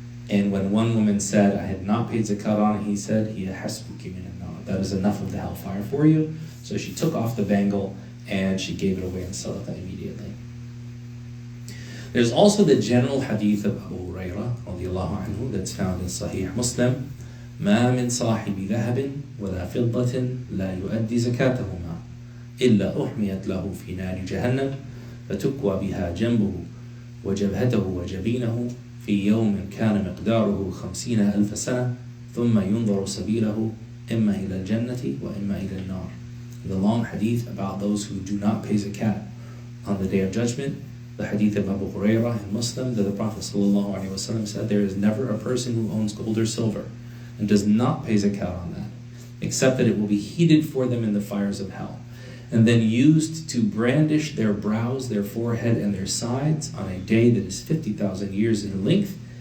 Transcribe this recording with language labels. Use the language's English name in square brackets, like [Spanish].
[English] And when one woman said, I had not paid zakat on it, he said, [Arabic] "Hiya hasbuki min an-nar." [English] That is enough of the hellfire for you. So she took off the bangle and she gave it away and sold it immediately. There's also the general hadith of Abu Hurairah radiallahu anhu that's found in Sahih Muslim. [Arabic] ما من صاحب ذهب ولا فضة لا يؤدي زكاتهما إلا أحميت له في نار جهنم فتكوى بها جنبه وجبهته وجبينه في يوم كان مقداره 50,000 سنة ثم ينظر سبيله إما إلى الجنة وإما إلى النار. [English] The long hadith about those who do not pay zakat on the Day of Judgment. The hadith of Abu Hurairah in Muslim that the Prophet ﷺ said, there is never a person who owns gold or silver and does not pay zakat on that, except that it will be heated for them in the fires of hell, and then used to brandish their brows, their forehead, and their sides on a day that is 50,000 years in length.